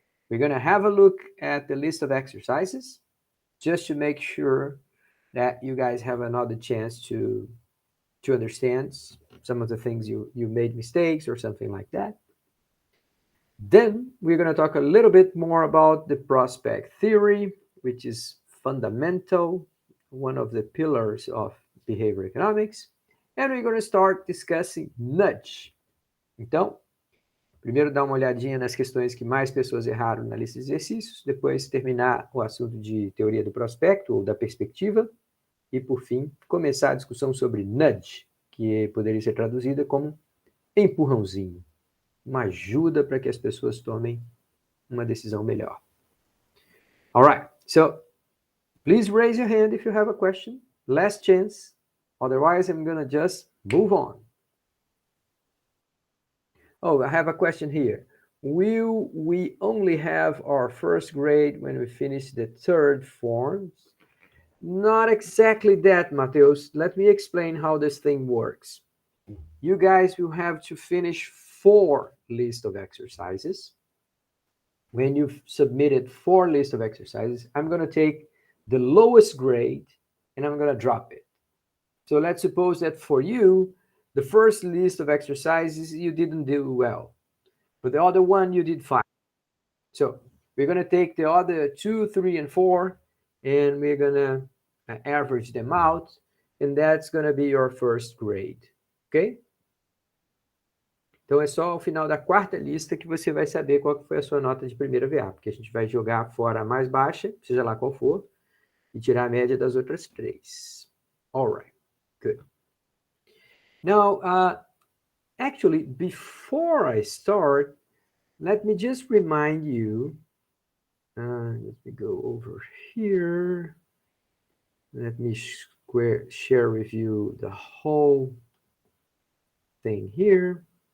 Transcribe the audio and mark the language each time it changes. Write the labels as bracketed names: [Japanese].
[English] We're going to have a look at the list of exercises just to make sure that you guys have another chance to understand some of the things you made mistakes or something like that. Then we're going to talk a little bit more about the prospect theory, which is fundamental, one of the pillars of behavior economics. And we're going to start discussing nudge. [Portuguese] Então, primeiro dar uma olhadinha nas questões que mais pessoas erraram na lista de exercícios, depois terminar o assunto de teoria do prospecto ou da perspectiva, e por fim, começar a discussão sobre nudge, que poderia ser traduzida como empurrãozinho, uma ajuda para que as pessoas tomem uma decisão melhor. [English] All right, so please raise your hand if you have a question. Last chance. Otherwise, I'm going to just move on. Oh, I have a question here. Will we only have our first grade when we finish the third forms? Not exactly that, Mateus. Let me explain how this thing works. You guys will have to finish 4 lists of exercises. When you've submitted 4 lists of exercises, I'm going to take the lowest grade and I'm going to drop it. So let's suppose that for you, the first list of exercises, you didn't do well. For the other one, you did fine. So we're going to take the other 2, 3, and 4, and we're going to average them out, and that's going to be your first grade. Ok? [Portuguese] Então é só ao final da quarta lista que você vai saber qual foi a sua nota de primeira VA, porque a gente vai jogar fora a mais baixa, seja lá qual for, e tirar a média das outras 3. [English] All right, good. Now, actually, before I start, let me just remind you, let me go over here. Let me share with you the whole thing here.